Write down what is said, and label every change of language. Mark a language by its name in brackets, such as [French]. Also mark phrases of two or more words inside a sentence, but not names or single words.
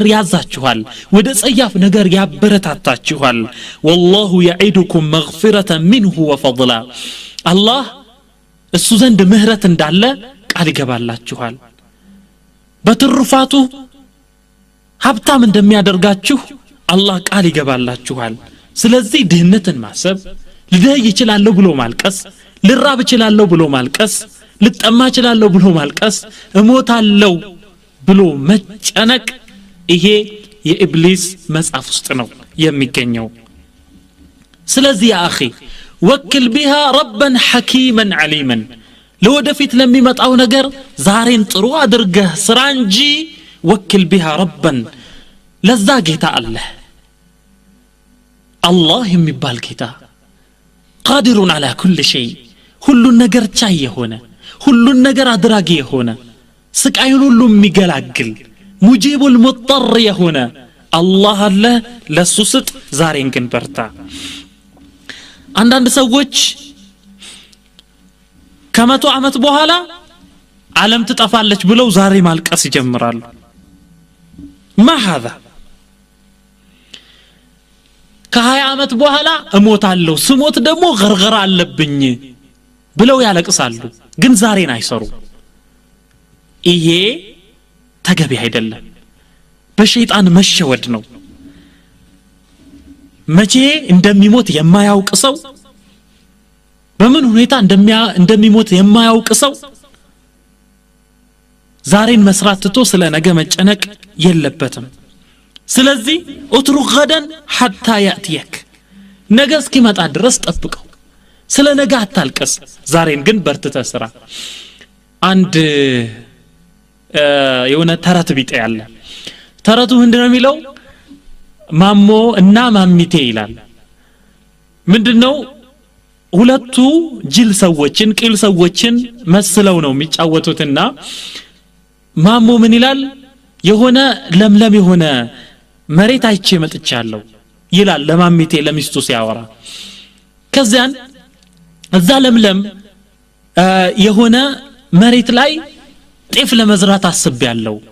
[Amharic] ያዛችኋል ወደ ጸያፍ ነገር ያበረታታችኋል [Arabic] والله يعدكم مغفرة منه وفضلا الله [Amharic] እሱ ዘንድ ምህረት እንዳለ ቃል ይገባላችኋል በትሩፋቱ ሀብታም እንደሚያደርጋችሁ አላህ ቃል ይገባላችኋል ስለዚህ ድህነትን ማሰብ ልደይ ይችላልው ብሎ ማልቀስ ልራብ ይችላልው ብሎ ማልቀስ ልጠማ ይችላልው ብሎ ማልቀስ እሞታለው ብሎ መጨነቅ ይሄ የኢብሊስ መጽሐፍ ውስጥ ነው የሚገኘው ስለዚህ [Arabic] يا أخي وكل بها ربا حكيما عليما [Amharic] ለወደፊት ለሚመጣው ነገር ዛሬን ጥሩ አድርገህ ስራ እንጂ ወክል [Arabic] بها ربا [Amharic] ለዛ ጌታ አላህ የሚባል ጌታ [Arabic] قادر على كل شيء [Amharic] ሁሉን ነገር ቻይ የሆነ ሁሉን ነገር አድራጊ የሆነ ስቃዩን ሁሉ የሚገላግል ሙጂብ المضطر የሆነ አላህ አለ ለሱ ስጥ ዛሬን ግን በርታ አንዳንድ ሰዎች ከመቶ ዓመት በኋላ ዓለም ትጠፋለች ብለው ዛሬ ማልቀስ ይጀምራሉ [Arabic] ما هذا [Amharic] ከ20 ዓመት በኋላ እሞታለሁ ስሞት ደግሞ ገርገራ አለብኝ ብለው ያለቅሳሉ ግን ዛሬን አይሰሩ ይሄ ተገቢ አይደለም በሸይጣን መሸወድ ነው መቼ እንደሚሞት የማያውቅ ሰው በምን ሁኔታ እንደሚሞት የማያውቅ ሰው ዛሬን መስራት ትቶ ስለ ነገ መጨነቅ የለበትም ስለዚህ [Arabic] اترك غدا حتى ياتيك [Amharic] ነገ እስኪመጣ ድረስ ጠብቀው ስለ ነገ አታልቀስ ዛሬን ግን በርትተህ ስራ አንድ የሆነ ተረት ቢጤ ያለ ተረቱ ምንድነው የሚለው ማሞ እና ማሚቴ ይላል ምንድነው ሁለቱ ጅል ሰዎችን ቂል ሰዎችን መስለው ነው የሚጫወቱትና ማሞ ምን ይላል የሆነ ለምለም የሆነ መሬት አይቼ መጥቻለሁ ይላል ለማሚቴ ለሚስቱ ሲያወራ ከዛን እዛ ለምለም የሆነ መሬት ላይ ጤፍ ለመዝራት አስቤያለሁ